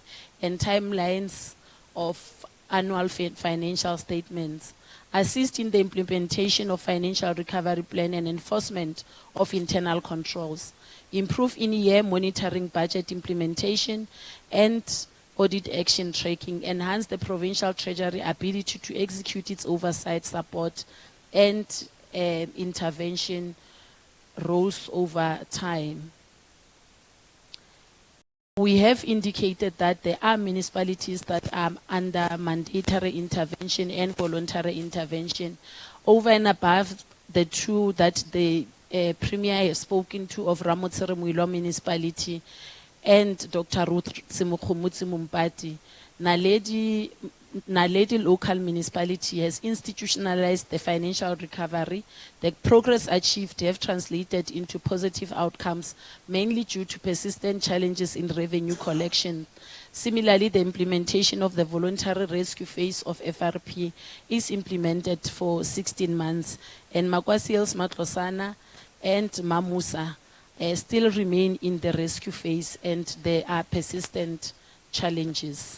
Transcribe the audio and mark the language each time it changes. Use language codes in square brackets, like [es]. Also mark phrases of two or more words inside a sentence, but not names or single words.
[en] and timelines of annual financial statements, assist in the implementation of financial recovery plan and enforcement of internal controls, improve in-year monitoring, budget implementation, and audit action tracking, enhance the provincial treasury ability to execute its oversight, support, and intervention roles over time. We have indicated that there are municipalities that are under mandatory intervention and voluntary intervention, over and above the two that the Premier has spoken to of Ramotsere Muilo Municipality and Dr. Ruth Simukhumutsi Mumpati. Naledi Naledi local municipality has institutionalized the financial recovery. The progress achieved have translated into positive outcomes, mainly due to persistent challenges in revenue collection. Similarly, the implementation of the voluntary rescue phase of FRP is implemented for 16 months, and Makwasiels, Matlosana, and Mamusa still remain in the rescue phase, and there are persistent challenges.